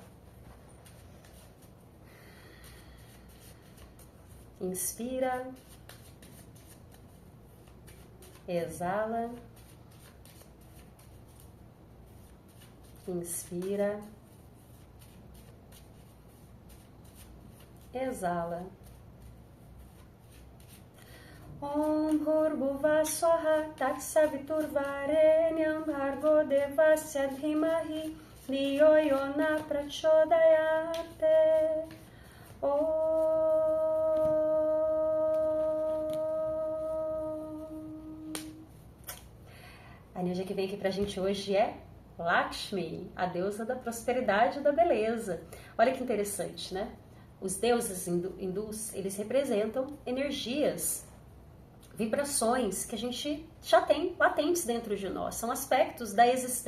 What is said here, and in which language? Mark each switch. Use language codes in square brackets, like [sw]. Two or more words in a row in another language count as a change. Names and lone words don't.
[pt] Inspira. Exala, inspira, exala. [sa] ॐ भूर्भुवः स्वः तत्सवितुर्वरेण्यं भर्गो देवस्य धीमहि धियो यो नः प्रचोदयात्. [pt] A energia que vem aqui pra gente hoje é Lakshmi, a deusa da prosperidade e da beleza. Olha que interessante, né? Os deuses hindus, eles representam energias, vibrações que a gente já tem latentes dentro de nós, são aspectos da existência.